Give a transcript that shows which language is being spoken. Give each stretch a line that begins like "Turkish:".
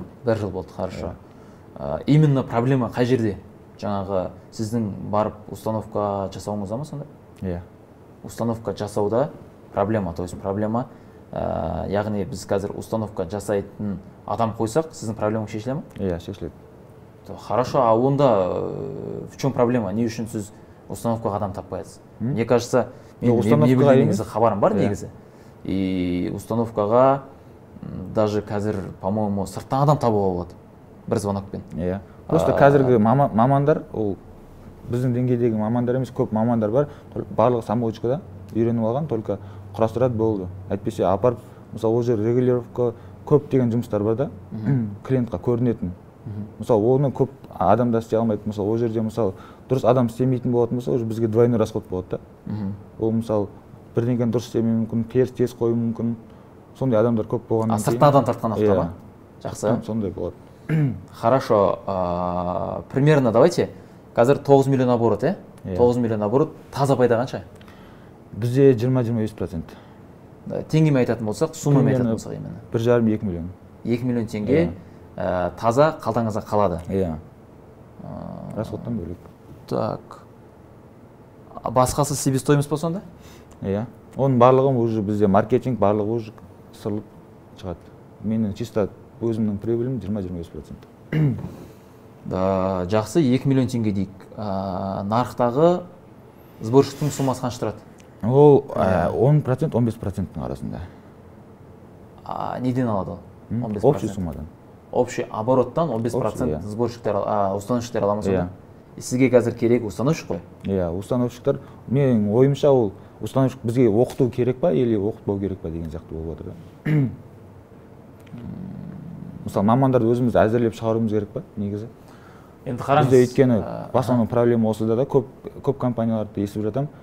Kazakh: 1 жыл болды,
Russian: хорошо. Именно
Kazakh: проблема қай жерде? Жаңағы сіздің барып установка жасауыңызда ма сонда? Иә. Установка жасауда проблема,
Russian: то есть
Kazakh: проблема, яғни біз қазір установка жасайтын адам қойсақ, сіздің проблемаңыз шешіле ме? Иә, шешіледі.
Russian: Хорошо, а
Kazakh: онда
Russian: в чем проблема?
Kazakh: Не үшін сіз установкаға адам таппайсыз?
Russian: Мне кажется,
Kazakh: мен не білгеніңізді хабарым бар негізі. И установкаға
Russian: даже
Kazakh: қазір,
Russian: по-моему,
Kazakh: сырттан адам табуға болады бір звонокпен. Иә. Просто қазіргі мамандар, ол біздің деңгейдегі мамандар емес, көп мамандар бар, барлығы самоучкада үйреніп алған,
Russian: только
Kazakh: құрастырады болды. Әйтпесе апарып, мысалы, ол жер регулировка көп деген жұмыстар бар да, клиентқа көрінетін. Мысалы, оны көп адамда істей алмайды. Мысалы, ол жерде, мысалы, дұрыс адам істемейтін болатын болса, уже бізге
Russian: двойной расход
Kazakh: болады да. Ол, мысалы, бірдеңені дұрыс істемеуі мүмкін, тез қою мүмкін. Сондай адамдар көп болғаннан кейін. Сырттан адам тартқан уақытта ма? Жақсы. Сондай болады.
Russian: Хорошо. Примерно давайте.
Kazakh: Қазір 9 миллион оборот, 9 миллион оборот. Таза пайда қанша? Бізде 20-25%. Теңгемен айтатын болсақ, суммамен айтатын болсақ
Russian: именно.
Kazakh: 1,5-2 миллион. 2 миллион теңге таза қалтаңызға қалады. Иә. Расходтан бөлек.
Russian: Так.
Kazakh: Басқасы себестоимость па сонда? Иә. Оның барлығы уже бізде маркетинг, барлығы уже сырылып шығады. Менің
Russian: чисто
Kazakh: өзімнің прибылім 20-25%. Жақсы, 2 миллион теңге дейік. Нарықтағы сборщиктің суммасы қанша тұрады? Ол 10%, 15%-ның арасында. Неден алады ол? Общий суммадан. Общий обороттан 15% сборщиктер, установщиктер ала ма сонда? Сізге қазір керек установщик қой? Иә, установщиктер. Менің ойымша ол установщик бізге оқыту керек па,
Russian: или
Kazakh: оқытпау керек па деген сияқты болып отыр да. Мысалы, мамандарды өзіміз әзірлеп шығаруымыз керек па, негізі? Енді қараңыз. Бізде өйткені басының проблема осыда да көп компанияларды естіп жатам.